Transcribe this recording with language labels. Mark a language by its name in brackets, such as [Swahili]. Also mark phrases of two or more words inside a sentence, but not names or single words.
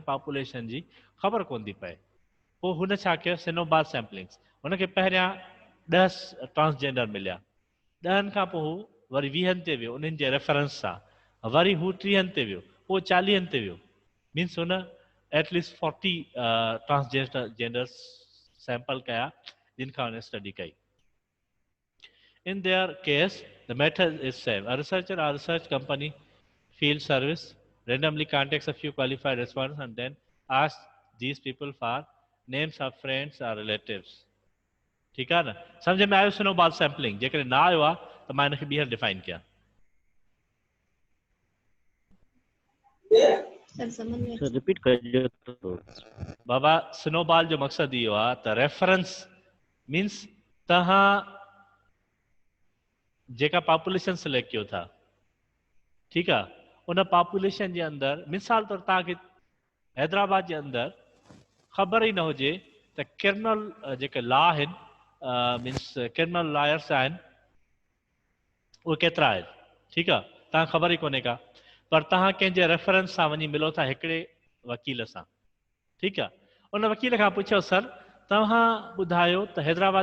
[Sindhi] पॉपुलेशन जी ख़बर कोन थी पए पोइ हुन छा कयो [English] snowball sampling [Sindhi] हुनखे पहिरियां 10 ट्रांसजेंडर मिलिया 10 खां पोइ हू वरी 20 ते वियो उन्हनि जे रेफरेंस सां वरी हू 30 ते वियो पोइ 40 ते वियो मीन्स हुन एटलीस्ट 40 [English] transgenders sample [Sindhi] कया जिन खां हुन स्टडी कई [English] In their case, the method is same. A researcher or research company field service randomly contacts a few qualified respondents and then asks these people for names of friends or relatives. [Urdu] ٹھیک ہے نا? [Sindhi] समझ में आयो [English] snowball sampling? [Sindhi] जेकर ना आयो आ तो मैं इनखे ॿीहर डिफाइन किया। सर रिपीट करियो तो। बाबा स्नोबॉल जो मकसद इहो आहे त रेफरेंस मीन्स तव्हां जेका पॉपुलेशन सिलेक्ट कयो था, ठीक है, उन पॉपुलेशन जे अंदर मिसाल तौर तव्हांखे हैदराबाद जे अंदर ख़बर ही न हुजे त क्रिमिनल जेके लॉ आहिनि मीन्स [English] criminal lawyers [Sindhi] आहिनि उहे केतिरा आहिनि, ठीकु आहे, तव्हां ख़बर ई कोन्हे का, पर तव्हां कंहिंजे रेफरेंस सां वञी मिलो था हिकिड़े वकील सां, ठीकु आहे, उन वकील खां पुछो सर तव्हां ॿुधायो त हैदराबाद